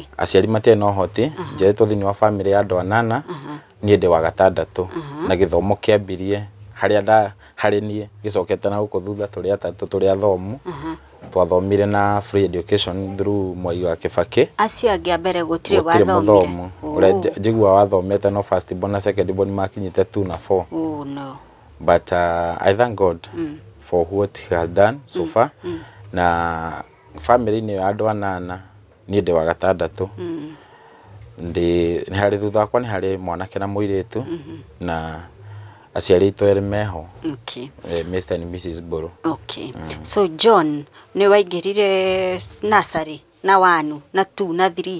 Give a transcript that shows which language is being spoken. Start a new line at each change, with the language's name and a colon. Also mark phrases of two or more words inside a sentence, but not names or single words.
Kikuyu: aciari matirĩ na ũhoti njeretwo thĩinĩ wa family ya andũ anana niĩ ndĩ wa gatandatũ na gĩthomo kĩambirie harĩ niĩ gĩcokete na gũkũ thutha tũrĩ atatũ tũrĩ athomu twathomire na
English: free education
Kikuyu: through Mwai wa Kĩbakĩ acio angĩ a mbere gũtirĩ wathomire ũrĩa njiguaga wathomete no
English: first born
Kikuyu: na
English: second born
Kikuyu: makinyĩte 2 na 4 no
English: but I thank God for what he has done so far
Kikuyu: na family ni andũ anana niĩ ndĩ wa gatandatũ nĩ harĩ thutha wakwa nĩ harĩ mwanake na mũirĩtu na aciari aitũ erĩ meho Mr and Mrs Mbũrũ so John nĩ waingĩrire nursery na 1 na 2 na 3